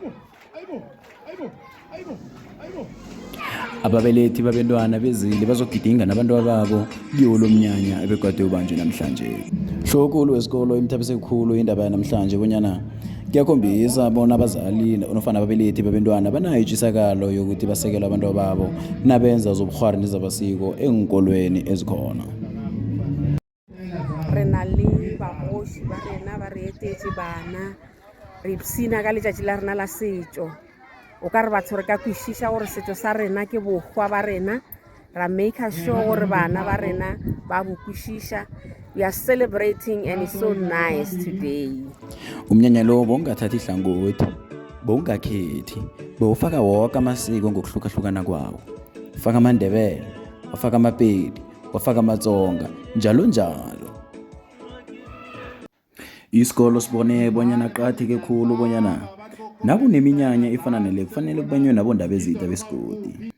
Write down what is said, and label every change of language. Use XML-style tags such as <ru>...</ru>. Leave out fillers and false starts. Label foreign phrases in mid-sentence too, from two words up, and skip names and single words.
<nr>Ababelethi babentwana bezile bazogidinga nabantwana babo kiwo lo mnyanya ebegade ubanjwe namhlanje. Hlokulu wesikolo imthabise khulu indaba namhlanje bonyana kuyakhombisa bona abazali nofana ababelethi babentwana banayo itshisakalo yokuthi basekele abantwana babo nabenza zobukghwari nezabasiko enkolweni ezikhona.</nr> <nso>Re na le bagoši ba rena ba re etetse bana re ipsina ka letšatši la rena la setšo. O ka re batho re ka kwešiša gore setšo sa rena ke bokgwa ba rena, ra</nso> <en>make sure</en> <nso>gore bana ba rena ba bo kwešiša.</nso> <en>We are celebrating and it's so nice today.</en> <nr>Umnyanya lo bongathathi ihlangothi, bongakhethi, bowufaka woke amasiko ngokuhlukahlukana kwawo. Ufaka amaNdebele, wafaka amaPedi, wafaka amaTsonga, njalo njalo. Isikolo sibone bonyana qakatheke khulu bonyana nakuneminyanya efana nale kufanele kubanywe nabondaba ezitha besigodi.</nr>